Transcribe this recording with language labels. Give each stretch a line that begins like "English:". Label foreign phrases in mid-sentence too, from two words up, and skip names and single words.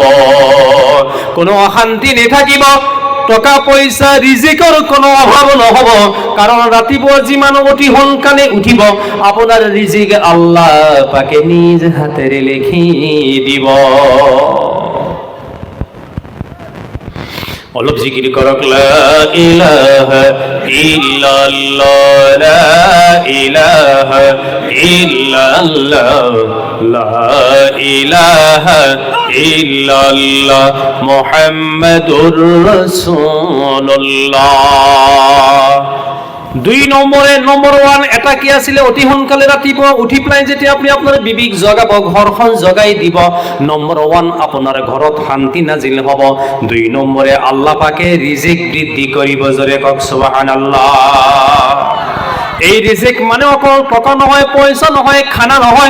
Assamese: কোনো অশান্তি নাথাকিব, টকা পইচা ৰিজিকৰ কোনো অভাৱ নহব, কাৰণ ৰাতিপুৱা যিমান অতি সোনকালে উঠিব আপোনাৰ ৰিজিক আল্লাহ পাকে নিজ হাতেৰে লিখি দিব। অলপ জিকিৰ কৰক,
Arabic: لا إله إلا الله، لا إله إلا الله، لا إله إلا الله، محمد رسول الله.
Assamese: 2 নম্বরে নম্বর 1 এটা কি আছিলে? অতি সোনকালে ৰাতিপুৱা উঠি পেলাই যেতিয়া আপুনি আপোনাৰ বিবিক জগাব, ঘৰখন জগাই দিব, নম্বৰ 1 আপোনাৰ ঘৰত শান্তি নাজিল হ'ব। 2 নম্বৰে আল্লাহ পাকে ৰিজিক বৃদ্ধি কৰিব। জোৰে কওক সুবহানাল্লাহ। এই ৰিজিক মানে অকল টকা নহয়, পইচা নহয়, খানা নহয়।